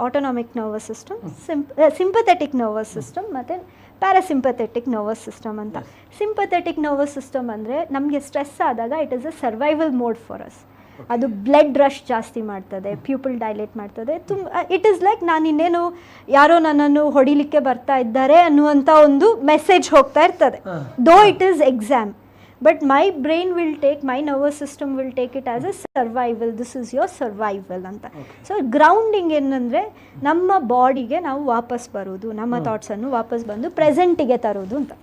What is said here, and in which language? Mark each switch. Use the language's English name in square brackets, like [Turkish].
[Kannada] Autonomic nervous system, sympathetic nervous system ಮತ್ತು parasympathetic nervous system ಅಂತ. Sympathetic nervous system ಅಂದರೆ ನಮಗೆ ಸ್ಟ್ರೆಸ್ ಆದಾಗ [English] It is a survival mode for us. [Kannada] ಅದು blood rush ಜಾಸ್ತಿ ಮಾಡ್ತದೆ, ಪ್ಯೂಪಲ್ ಡೈಲೇಟ್ ಮಾಡ್ತದೆ. [English] it is like [Kannada] ನಾನು ಇನ್ನೇನು ಯಾರೋ ನನ್ನನ್ನು ಹೊಡಿಲಿಕ್ಕೆ ಬರ್ತಾ ಇದ್ದಾರೆ ಅನ್ನುವಂಥ ಒಂದು ಮೆಸೇಜ್ ಹೋಗ್ತಾ ಇರ್ತದೆ. [English] Though it is exam, but my brain will take, my nervous system will take it as a survival. This is your survival ಅಂತ. [Kannada] ಸೊ ಗ್ರೌಂಡಿಂಗ್ ಏನಂದರೆ ನಮ್ಮ ಬಾಡಿಗೆ ನಾವು ವಾಪಸ್ ಬರೋದು, ನಮ್ಮ ಥಾಟ್ಸನ್ನು ವಾಪಸ್ ಬಂದು ಪ್ರೆಸೆಂಟಿಗೆ ತರೋದು ಅಂತ.